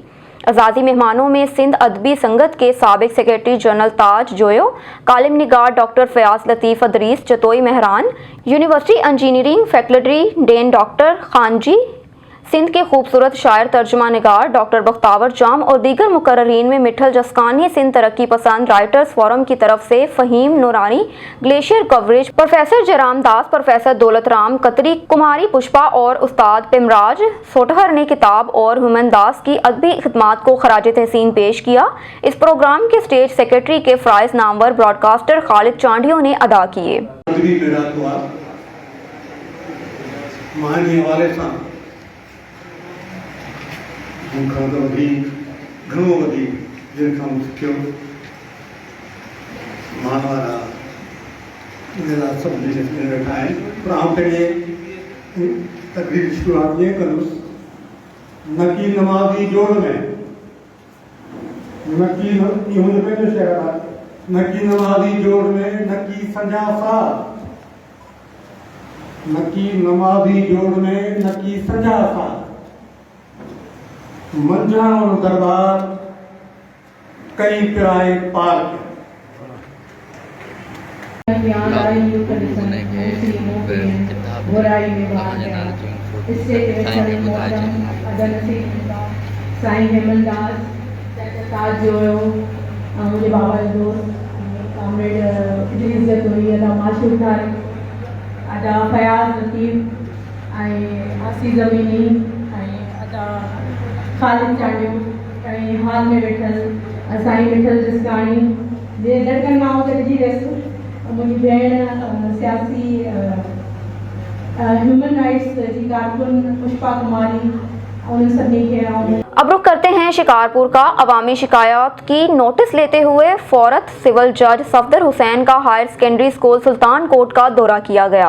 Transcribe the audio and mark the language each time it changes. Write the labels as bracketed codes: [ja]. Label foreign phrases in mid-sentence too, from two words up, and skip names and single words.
[ur] اعزازی مہمانوں میں سندھ ادبی سنگت کے سابق [en] Secretary General [ur] تاج جویو، کالم نگار ڈاکٹر فیاض لطیف ادریس چتوئی مہران، یونیورسٹی [en] Engineering Faculty Dean [ur] ڈاکٹر خانجی، سندھ کے خوبصورت شاعر ترجمہ نگار ڈاکٹر بختاور جام اور دیگر مقررین میں مٹھل جسکانی سندھ ترقی پسند [en] Writers Forum [ur] کی طرف سے فہیم نورانی، گلیشیئر کوریج، پروفیسر جےرام داس، پروفیسر دولت رام کتری، کماری پشپا اور استاد پمراج سوٹہر نے کتاب اور ہومن داس کی ادبی خدمات کو خراج تحسین پیش کیا. اس پروگرام کے [en] Stage Secretary [ur] کے فرائض نامور براڈکاسٹر خالد چانڈیو نے ادا کیے. [sd] मूंखां तो वधीक घणो वधीक जिन खां मूं सिखियो मान वारा मेरा सभु लिखी वेठा आहिनि। पर आउं पंहिंजे तकरीर जी शुरूआत ईअं कंदुसि, न की नमाज़ी जोड़ में न की इहो मुंहिंजो पंहिंजो शहर आहे, न की नमाज़ी जोड़ में न की संजा साथ, न की नमाज़ी जोड़ में न की संजा साथ, मंझाणो दरबार कई पिराए पार्क साईं हेमनदास ताज जोयो, मुंहिंजे बाबा जो दोस्त कामरेड इदरीस जतोई, अदा माशूर तारिक, अदा फयाज़ लतीफ़ ऐं आसी ज़मीनी ऐं अदा खालिद चांडियो ऐं हाल में वेठल साईं मिठल जसकानी जे लड़कनि मां हुते ॾिठी वियसि। मुंहिंजी भेण सियासी [en] Human Rights [sd] जी कारकुन पुष्पा कुमारी, [ur] ان سبھی کے اب رخ کرتے ہیں شکارپور کا۔ عوامی شکایت کی نوٹس لیتے ہوئے فورت سول جج صفدر حسین کا [en] Higher Secondary School [ur] سلطان کوٹ کا دورہ کیا گیا.